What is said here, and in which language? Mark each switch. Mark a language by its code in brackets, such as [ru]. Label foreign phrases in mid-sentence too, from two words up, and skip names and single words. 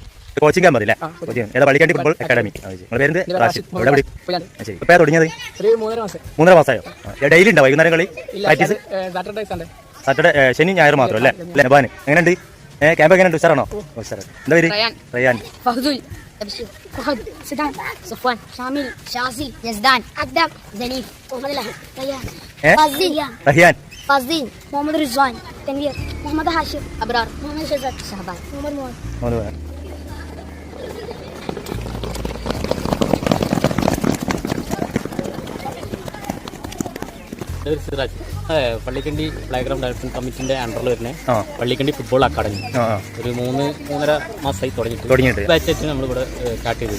[ml] കോച്ചിങ് ക്യാമ്പ് അല്ലേ? ഏതാ പള്ളിക്കണ്ടി ഫുട്ബോൾ അക്കാഡമി. നിങ്ങളുടെ പേര് റാഷിദ്. എവിടെ വിളി? ശരി. ഇപ്പോൾ തുടങ്ങിയത് 3.5 മാസമായോ? ഡെയിലി ഉണ്ടോ വൈകുന്നേരം കളി പ്രാക്ടീസ്? സാറ്റർഡേ ശനി ഞായർ മാത്രം അല്ലേ? നബാൻ എങ്ങനെയുണ്ട്? ക്യാമ്പ് എങ്ങനെയുണ്ട്? ഉഷാറാണോ? ഉഷാറ്. എന്താ പേര്? റയാൻ. تبشير فهد سدان صفوان شامل شازي يزدان أقدم زنيف محمد الأحمد ريان റഹിയാൻ فازدين محمد رزوان تنوير محمد هاشم أبرار محمد شزات شهبان محمد مواد സിറാജ് പള്ളിക്കണ്ടി പ്ലേഗ്രൗണ്ട് ഡെവലപ്മെന്റ് കമ്മിറ്റിന്റെ അണ്ടറിൽ വരുന്ന പള്ളിക്കണ്ടി ഫുട്ബോൾ അക്കാദമി ഒരു 3-3.5 മാസമായി തുടങ്ങിയിട്ട് ബാച്ചായിട്ട് നമ്മളിവിടെ സ്റ്റാർട്ട് ചെയ്തത്.